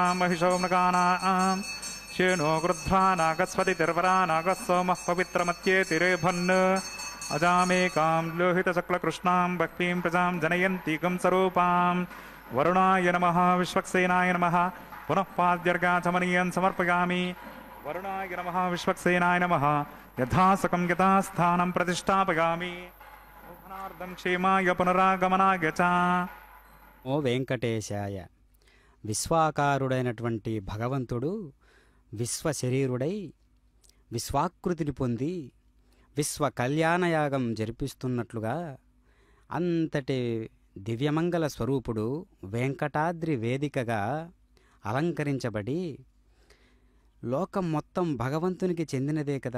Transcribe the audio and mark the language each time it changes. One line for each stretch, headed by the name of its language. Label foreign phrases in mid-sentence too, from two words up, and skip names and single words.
Sanskrit: महिषो मृगाणां श्येनो गृध्रा नागस्वति तिर्वरा नागः सोमः पवित्रमत्येतिरेभन् अजामेकां लोहितशुक्लकृष्णां भक्तिं प्रजां जनयन्तीकं स्वरूपां वरुणाय नमः विश्वक्सेनाय नमः पुनः पाद्यर्गाचमनीयं समर्पयामि वरुणाय नमः विश्वक्सेनाय नमः यथासकं यथास्थानं प्रतिष्ठापयामि मोहनार्थं क्षेमाय पुनरागमनाय च ఓ వెంకటేశాయ.
Telugu: విశ్వాకారుడైనటువంటి భగవంతుడు విశ్వ శరీరుడై విశ్వాకృతిని పొంది విశ్వ కళ్యాణయాగం జరిపిస్తున్నట్లుగా అంతటి దివ్యమంగళ స్వరూపుడు వెంకటాద్రి వేదికగా అలంకరించబడి లోకం మొత్తం భగవంతునికి చెందినదే కదా.